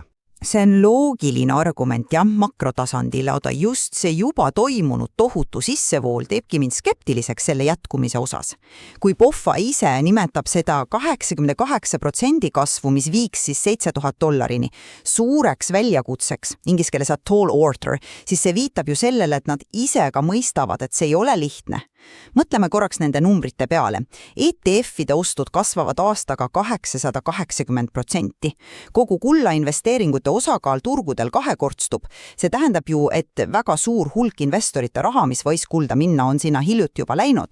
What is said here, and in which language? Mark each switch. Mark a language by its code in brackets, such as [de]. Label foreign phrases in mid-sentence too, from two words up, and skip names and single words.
[et] See on loogiline argument makrotasandil, aga just see juba toimunud tohutu sissevool teebki mind skeptiliseks selle jätkumise osas. Kui POFA ise nimetab seda 88% kasvu, mis viiks siis $7,000 suureks väljakutseks, inglise keeles [en] a tall order, [et] siis see viitab ju sellele, et nad ise ka mõistavad, et see ei ole lihtne. Mõtleme korraks nende numbrite peale. ETF-ide ostud kasvavad aastaga 880%. Kogu kulla investeeringute osakaal turgudel kahekordstub. See tähendab ju, et väga suur hulk investorite raha, mis võis kulda minna, on sinna hiljuti juba läinud.